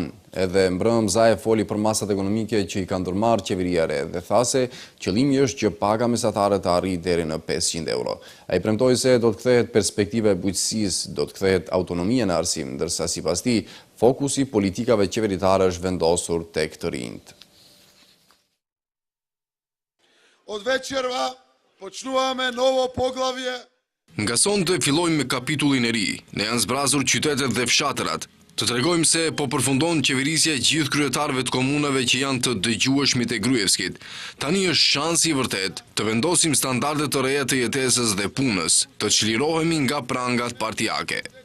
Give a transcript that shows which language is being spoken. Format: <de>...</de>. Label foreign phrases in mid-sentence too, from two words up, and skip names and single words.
<sq>Edhe mbrëm Zaev foli për masat ekonomike që I ka ndërmarrë qeveria e re dhe tha se qëllimi është që paga mesatare të arrijë deri në 500 euro. Ai premtoi se do të kthehet perspektiva e bujqësisë, do të kthehet autonomia në arsim, ndërsa sipas tij fokusi politikave qeveritare është vendosur tek të rinjt.</sq> <mk>Од вечерва почнуваме ново поглавје.</mk> <sq>Nga sonte fillojmë me kapitullin e ri. Ne janë zbrazur qytetet dhe fshatërat. Të tregojmë se po përfundon qeverisja e gjithë kryetarëve të komunave që janë të dëgjueshmit e Gruevskit. Tani është shansi i vërtet të vendosim standarde të reja të jetesës dhe punës, të çlirohemi nga prangat partijake.</sq>